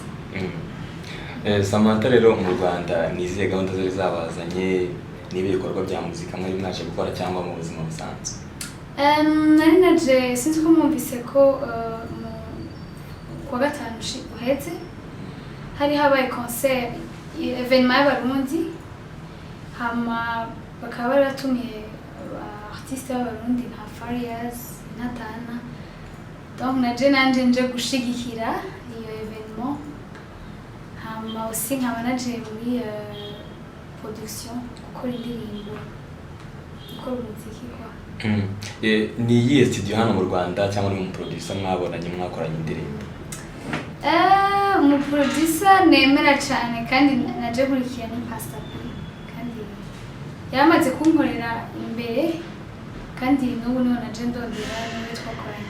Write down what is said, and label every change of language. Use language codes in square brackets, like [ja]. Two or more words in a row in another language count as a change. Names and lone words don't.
[rw] Samantha rero mu Rwanda ni izihe gahunda zari zabazanye n'ibi bikorwa bya muzika mwari mwaje gukora cyangwa mu buzima busanzwe? [rn] Nari naje sinzi ko mwumvise ko kuwa gatanu uhetse hari habaye [fr] concert evenement [rn] y'abarundi hama bakaba bari batumiye artiste b'abarundi nka Farias Natana, donc nanje nje gushigikira iyo evenement hama aussi nkaba naje muri production gukora indirimbo gukora umuziki kwa. [rw] Ni iyihe studio hano mu Rwanda cyangwa ni mu producer mwabonanye mwakoranye indirimbo? [rn] Mu producer nemera cyane kandi naje nkurikiye ni Pastor P kandi yamaze kunkorera imbere kandi n'ubu niho naje ndondera niwe twakoranye.